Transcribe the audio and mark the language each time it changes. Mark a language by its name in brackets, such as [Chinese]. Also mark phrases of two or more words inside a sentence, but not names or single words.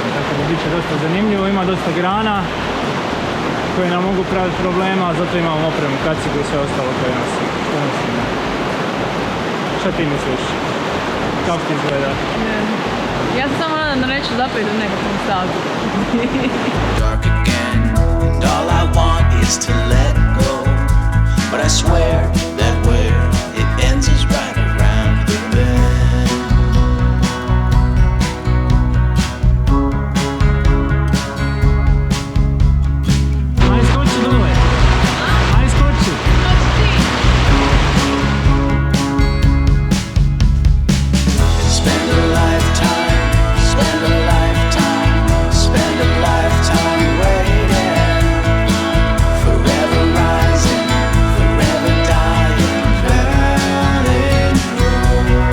[Bosnian] Tako da bit će dosta zanimljivo, ima dosta grana koje nam mogu praviti problema, zato imamo opremu, kacigu i sve ostalo koje nosimo. Šta ti misliš? Kako ti izgleda? Ja se samo nadam da neću zapeti u nekakvom stavu. [English] And all I want is to let go, but I swear that where it ends is right around the bend. [Bosnian] Aj skoči dole! Aj skoči! [English] Spend a lifetime, spend a lifetime, spend a lifetime waiting, forever rising, forever dying, burning through.